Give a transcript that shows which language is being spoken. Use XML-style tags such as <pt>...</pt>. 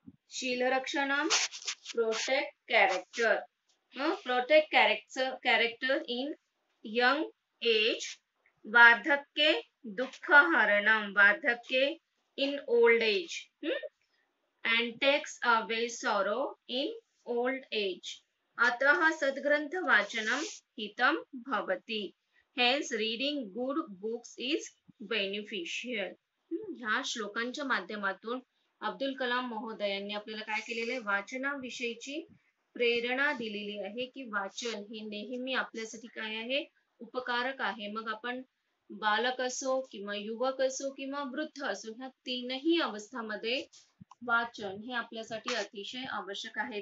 <sa>शीलरक्षणम</sa> <en>protect character. Protect character in young age.</en> <sa>वार्धक्ये दुःखहरणम. वार्धक्ये</sa> <en>in old age. And takes away sorrow in old age.</en> <sa>अतः सद्ग्रंथ वाचनम हितम भवति.</sa> <en>Hence reading good books is beneficial.</en> <mr>ह्या श्लोकांच्या माध्यमातून अब्दुल कलाम महोदयांनी आपल्याला काय केलेले, वाचनाविषयीची प्रेरणा दिलेली आहे की वाचन हे नेहमी आपल्यासाठी काय आहे, उपकारक आहे. मग आपण बालक असो किंवा युवक असो किंवा वृद्ध असो, ह्या तीनही अवस्थामध्ये वाचन हे आपल्यासाठी अतिशय आवश्यक आहे.</mr>